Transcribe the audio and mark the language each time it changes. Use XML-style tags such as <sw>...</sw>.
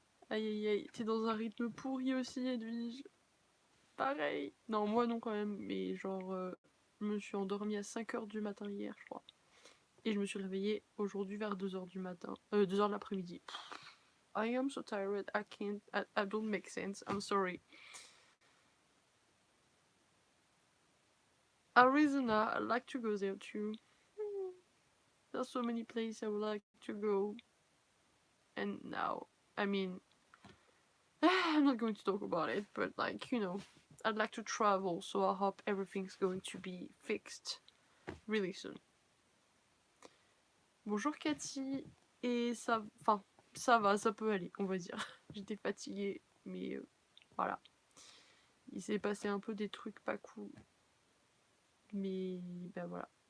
<fr>Aïe aïe aïe, t'es dans un rythme pourri aussi, Edwige. Pareil. Non, moi non quand même, mais genre, je me suis endormie à 5h du matin hier, je crois. Et je me suis réveillée aujourd'hui vers 2h du matin. 2h de l'après-midi.</fr> <en>I am so tired, I can't, I don't make sense, I'm sorry. Arizona, I'd like to go there too. There's so many places I would like to go. And now, I mean, I'm not going to talk about it, but like, you know, I'd like to travel, so I hope everything's going to be fixed really soon.</en> <fr>Bonjour Cathy, et ça, enfin, ça va, ça peut aller, on va dire. J'étais fatiguée, mais voilà. Il s'est passé un peu des trucs pas cool, mais ben voilà.</fr>